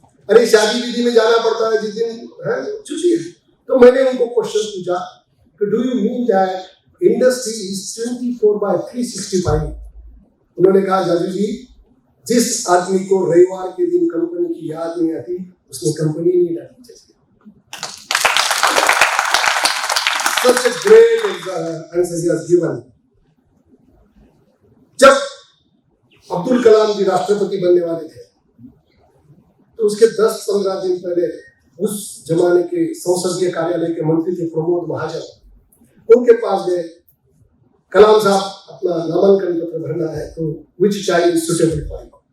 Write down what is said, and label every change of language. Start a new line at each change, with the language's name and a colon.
Hindi: अरे शादी विधि में जाना पड़ता है जिस दिन है छुट्टी है। तो मैंने उनको क्वेश्चन पूछा कि
English: Do you mean that industry is 24/365?
Hindi: उन्होंने कहा, जादू जी, जिस आदमी को रविवार के दिन कंपनी की याद नहीं आती उसने कंपनी नहीं डालनी चाहिए।
English: Such a great answer he has given.
Hindi: जब अब्दुल कलाम जी राष्ट्रपति बनने वाले थे तो उसके 10-15 दिन पहले उस जमाने के संसदीय कार्यालय के मंत्री थे प्रमोद महाजन, उनके पास गए, कलाम साहब अपना नामांकन पत्र भरना है, तो
English: which time is suitable for you?